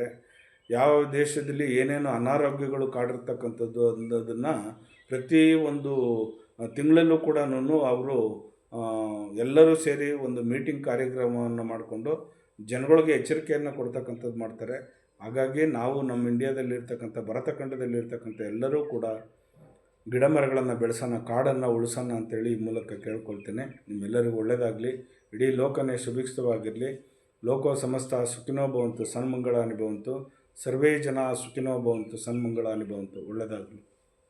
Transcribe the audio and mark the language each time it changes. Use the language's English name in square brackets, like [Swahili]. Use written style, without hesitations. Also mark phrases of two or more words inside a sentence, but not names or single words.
[Kannada] ಯಾವ ದೇಶದಲ್ಲಿ ಏನೇನು ಅನಾರೋಗ್ಯಗಳು ಕಾಡಿರ್ತಕ್ಕಂಥದ್ದು ಅನ್ನೋದನ್ನು ಪ್ರತಿ ಒಂದು ತಿಂಗಳಲ್ಲೂ ಕೂಡ ಅವರು ಎಲ್ಲರೂ ಸೇರಿ ಒಂದು ಮೀಟಿಂಗ್ ಕಾರ್ಯಕ್ರಮವನ್ನು ಮಾಡಿಕೊಂಡು ಜನಗಳಿಗೆ ಎಚ್ಚರಿಕೆಯನ್ನು ಕೊಡ್ತಕ್ಕಂಥದ್ದು ಮಾಡ್ತಾರೆ. ಹಾಗಾಗಿ ನಾವು ನಮ್ಮ ಇಂಡಿಯಾದಲ್ಲಿರ್ತಕ್ಕಂಥ ಭರತಖಂಡದಲ್ಲಿರ್ತಕ್ಕಂಥ ಎಲ್ಲರೂ ಕೂಡ ಗಿಡ ಮರಗಳನ್ನು ಬೆಳೆಸೋಣ, ಕಾಡನ್ನು ಉಳಿಸೋಣ ಅಂತೇಳಿ ಈ ಮೂಲಕ ಕೇಳ್ಕೊಳ್ತೇನೆ. ನಿಮ್ಮೆಲ್ಲರಿಗೂ ಒಳ್ಳೆಯದಾಗಲಿ. ಇಡೀ ಲೋಕನೇ ಸುಭಿಕ್ಷವಾಗಿರಲಿ. [Sanskrit] ಲೋಕೋ ಸಮಸ್ತ ಸುಖಿನೋ ಭವಂತು, ಸನ್ಮಂಗಳಾನಿ ಭವಂತು. ಸರ್ವೇ ಜನ ಸುಖಿನೋ ಭವಂತು, ಸನ್ಮಂಗಳಾನಿ ಭವಂತು. [Kannada] ಒಳ್ಳೆಯದಾಗಲಿ.